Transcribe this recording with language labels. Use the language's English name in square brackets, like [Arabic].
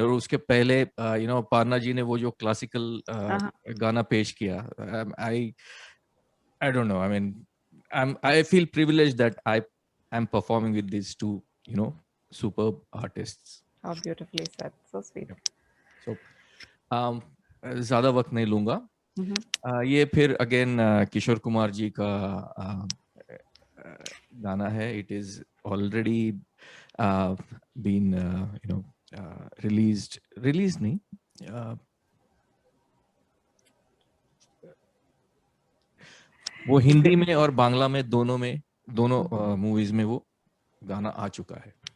[Hindi] और उसके पहले पारना जी ने वो जो classical गाना पेश किया, [English] I don't know. I mean, I feel privileged that I am performing with these two, superb artists. How beautifully said. So sweet. [Hindi] So, ज़्यादा वक्त नहीं लूँगा. ये फिर अगेन किशोर कुमार जी का गाना है. [English] It is already been released [Hindi] नहीं, वो हिंदी में और बांग्ला में दोनों मूवीज में वो गाना आ चुका है.